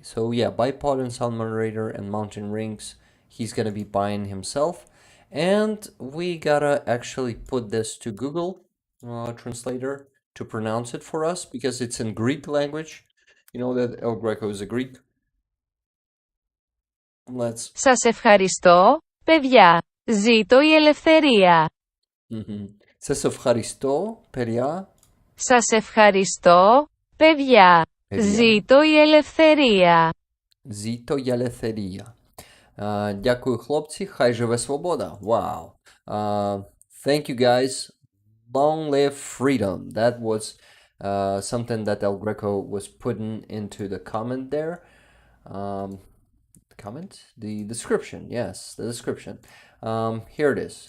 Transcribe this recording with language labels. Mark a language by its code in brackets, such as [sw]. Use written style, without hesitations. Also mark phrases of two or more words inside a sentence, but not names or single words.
[en] So yeah, bipod and sound moderator and mountain rings he's gonna be buying himself. And we gotta actually put this to Google Translator to pronounce it for us because it's in Greek language. You know that El Greco is a Greek. Let's. [el] Σας ευχαριστώ, παιδιά. Ζήτω η ελευθερία. Σας ευχαριστώ, παιδιά. Σας ευχαριστώ, παιδιά. Ζήτω η ελευθερία. Ζήτω η ελευθερία. [uk] Дякую, хлопці. Хай живе свобода. [en] Wow. Thank you, guys. Long live freedom. That was something that El Greco was putting into the comment there. The description. Yes, the description. Here it is.